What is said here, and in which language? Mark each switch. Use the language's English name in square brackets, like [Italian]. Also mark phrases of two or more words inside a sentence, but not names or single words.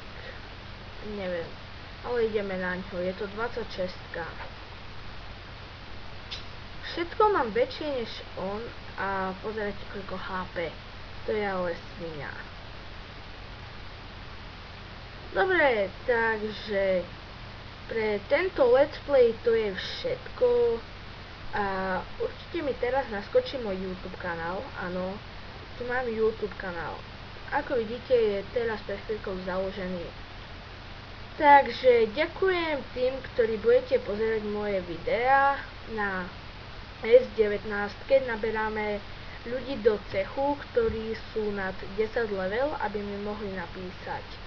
[Slovak] Neviem. Ale ideme na ňo. Je to 26. Všetko mám väčšie než on a pozerajte koľko HP. To je ale svinia. Dobre, takže pre tento [English] let's play [Slovak] to je všetko. A určite mi teraz naskočí môj YouTube kanál. Áno, tu mám YouTube kanál. Ako vidíte, je teraz pred chvíľkou založený. Takže ďakujem tým, ktorí budete pozerať moje videá na S19, keď naberáme ľudí do cechu, ktorí sú nad 10 level, aby mi mohli napísať.